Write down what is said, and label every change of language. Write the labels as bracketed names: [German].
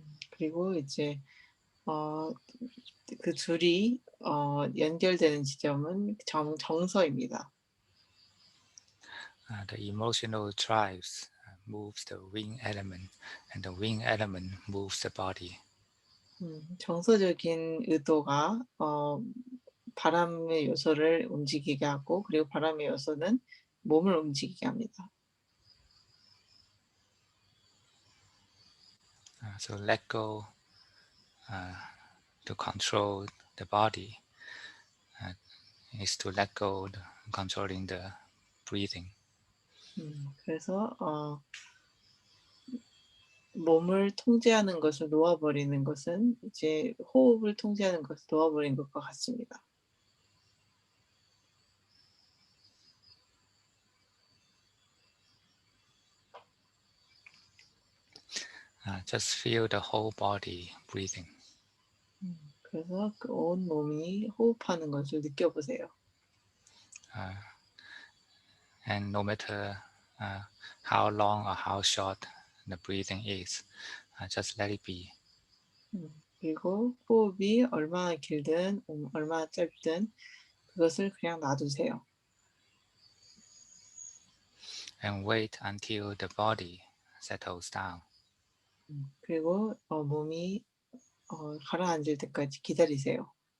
[Korean] 그리고 이제 어 그 둘이 연결되는 지점은 정서입니다. [English] The emotional drives moves the wing element, and the wing element moves the body. [Korean] 정서적인 의도가 바람의 요소를 움직이게 하고 그리고 바람의 요소는 몸을 움직이게 합니다. [English] So let go to control the body uh, is to let go controlling the breathing. [Korean] 그래서 몸을 통제하는 것을 놓아 버리는 것은 이제 호흡을 통제하는 것을 놓아 버린 것과 같습니다. [English] Just feel the whole body breathing. [Korean] 그래서 그 온 몸이 호흡하는 것을 느껴보세요. [English] And no matter how long or how short the breathing is, just let it be. [Korean] 그리고 호흡이 얼마나 길든 얼마나 짧든 그것을 그냥 놔두세요. [English] And wait until the body settles down. [Korean] 그리고 몸이 가라앉을 때까지 기다리세요.